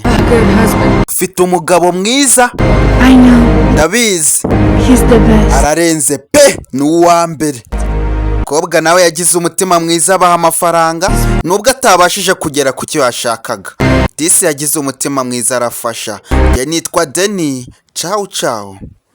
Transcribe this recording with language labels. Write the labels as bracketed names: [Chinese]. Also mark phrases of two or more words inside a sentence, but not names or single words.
[English] A good husband. [Kinyarwanda] Ufite umugabo mwiza. [English] I know. [Kinyarwanda] Ndabizi. [English] He's the best. [Kinyarwanda] Ararenze pe ni uwa mbere. Umukobwa nawe yagize umutima mwiza abaha amafaranga nubwo atabashije kugera ku cyo yashakaga. Disi yagize umutima mwiza arafasha. Nitwa Deni. [Italian] Ciao ciao.